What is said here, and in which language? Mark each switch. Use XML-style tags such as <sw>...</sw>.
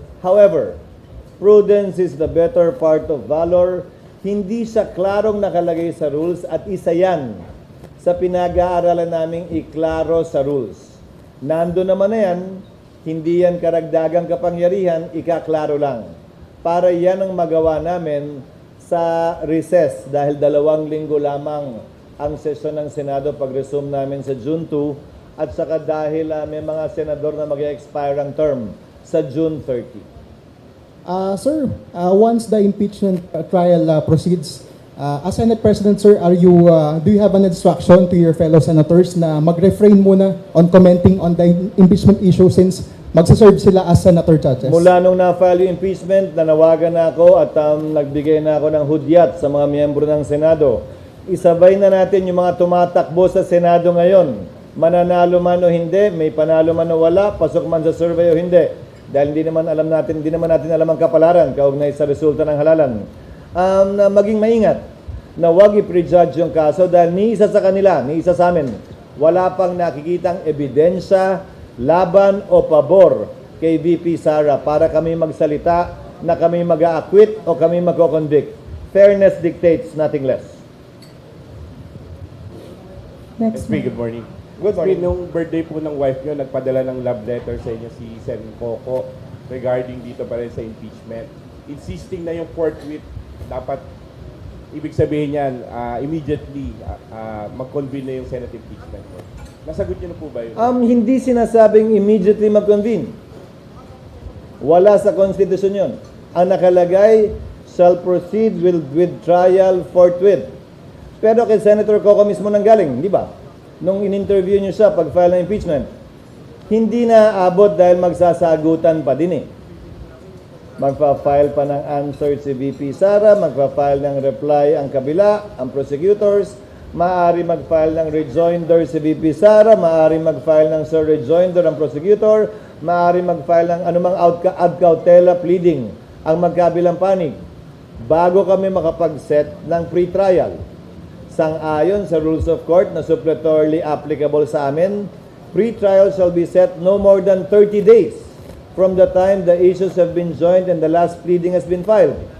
<en>However, prudence is the better part of valor.</en> <tl>Hindi siya klarong nakalagay sa rules at isa yan sa pinag-aaralan naming iklaro sa rules. Nando naman na yan, hindi yan karagdagang kapangyarihan, ikaklaro lang. Para yan ang magawa namin sa recess dahil 2 linggo lamang ang sesyon ng Senado pag-resume namin sa June 2 at saka dahil may mga senador na mag-expire ang term sa June 30.</tl> <en>Sir, once the impeachment trial proceeds, as Senate President, sir, do you have an instruction to your fellow senators</en> <tl>na mag-refrain muna</tl> <en>on commenting on the impeachment issue since</en> <tl>magsaserve sila</tl> <en>as senator judges?</en> <tl>Mula nung na-file yung impeachment, nanawagan na ako at nagbigay na ako ng hudyat sa mga miyembro ng Senado. Isabay na natin yung mga tumatakbo sa Senado ngayon. Mananalo man o hindi, may panalo man o wala, pasok man sa survey o hindi. Dahil hindi naman natin alam ang kapalaran kaugnay sa resulta ng halalan. Na maging maingat na huwag i-prejudge yung kaso dahil ni isa sa kanila, ni isa sa amin, wala pang nakikitang ebidensya, laban o pabor kay VP Sara para kami magsalita na kami mag-a-acquit o kami magko-convict.</tl> <en>Fairness dictates, nothing less. Next, SP, good morning. Good morning.</en> <tl>Nung birthday po ng wife nyo, nagpadala ng love letter sa inyo si Sen Coco regarding dito pa rin sa impeachment. Insisting na yung forthwith, dapat, ibig sabihin yan, immediately mag-convene na yung Senate impeachment. Nasagot nyo na po ba yun? Hindi sinasabing immediately mag-convene. Wala sa konstitusyon yun. Ang nakalagay,</tl> <en>shall proceed with trial forthwith.</en> <tl>Pero kay Senator Coco mismo nanggaling, di ba? Nung in-interview niyo siya pag-file ng impeachment, hindi na abot dahil magsasagutan pa din eh. Magpa-file pa ng answer si VP Sara, magpa-file ng reply ang kabila, ang prosecutors, maaari mag-file ng rejoinder si VP Sara, maaari mag-file ng sir rejoinder ang prosecutor, maaari mag-file ng anumang ad cautela pleading ang magkabilang panig bago kami makapag-set ng pre-trial. Sang-ayon sa rules of court na suppletorily applicable sa amin,</tl> <en>pre-trial shall be set no more than 30 days from the time the issues have been joined and the last pleading has been filed.</en>